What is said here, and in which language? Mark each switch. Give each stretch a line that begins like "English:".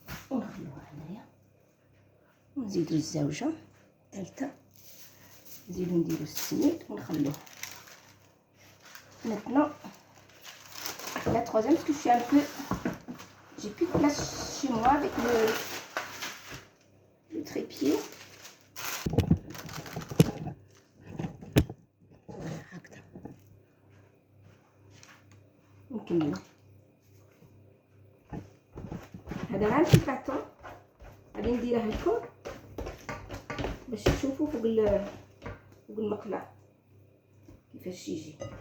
Arabic: ونخلوها هنايا ونزيدو الزوجة الثالثة، نزيدو نديرو السميد ونخلوها.
French: Maintenant la troisième, parce que je suis un peu, j'ai plus de place chez moi avec le trépied.
Arabic: Voilà, هكذا نكملو. هذا غير شي باطون غادي نديره لكم باش تشوفوا فوق المقله كيفاش يجي.